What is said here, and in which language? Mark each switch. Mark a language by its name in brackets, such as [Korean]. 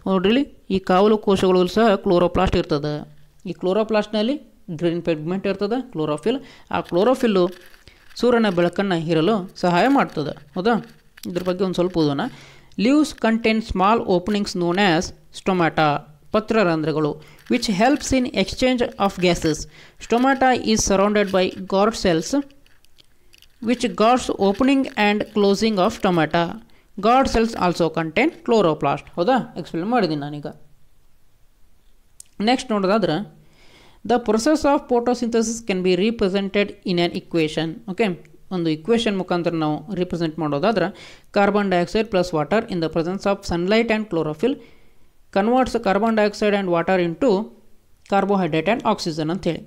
[Kannada] ನೋಡ್ರಿ, ಈ ಕಾವಲು ಕೋಶಗಳಲ್ಲೂ ಸಹ ಕ್ಲೋರೋಪ್ಲಾಸ್ಟ್ ಇರ್ತದೆ. ಈ ಕ್ಲೋರೋಪ್ಲಾಸ್ಟ್ನಲ್ಲಿ ಗ್ರೀನ್ ಪಿಗ್ಮೆಂಟ್ ಇರ್ತದೆ, ಕ್ಲೋರೋಫಿಲ್. ಆ ಕ್ಲೋರೋಫಿಲ್ಲು ಸೂರ್ಯನ ಬೆಳಕನ್ನು ಹೀರಲು ಸಹಾಯ ಮಾಡ್ತದೆ. ಹೌದಾ, ಇದ್ರ ಬಗ್ಗೆ ಒಂದು ಸ್ವಲ್ಪ ಓದೋಣ. [English] Leaves contain small openings known as stomata, ಪತ್ರರಂಧ್ರಗಳು, which helps in exchange of gases. Stomata is surrounded by guard cells which guards opening and closing of stomata. Guard cells also contain chloroplast. [Kannada] ಹೌದಾ, explain ಮಾಡಿದ್ದೀನಿ ನಾನೀಗ. [English] Next ನೋಡೋದಾದ್ರೆ the process of photosynthesis can be represented in an equation. [Kannada] Okay, ಒಂದು equation ಮುಖಾಂತರ ನಾವು represent ಮಾಡೋದಾದ್ರೆ [English] Carbon dioxide plus water in the presence of sunlight and chlorophyll converts carbon dioxide and water into carbohydrate and oxygen ಅಂತೇಳಿ.